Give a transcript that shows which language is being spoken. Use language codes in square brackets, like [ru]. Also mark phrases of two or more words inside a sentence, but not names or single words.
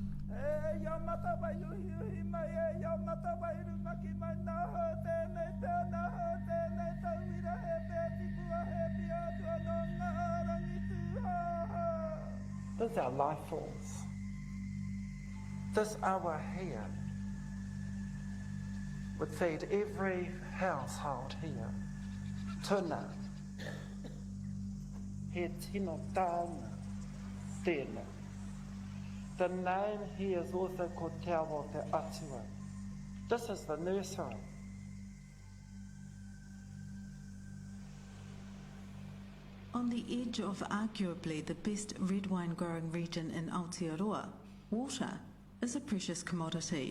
[en] This our life force. This hour here would feed every household here. [mi] Tuna. He tino taonga. Tēnā. [en] The name here is also called Te Awa Te Atua. This is the nursery. On the edge of arguably the best red wine growing region in Aotearoa, water is a precious commodity.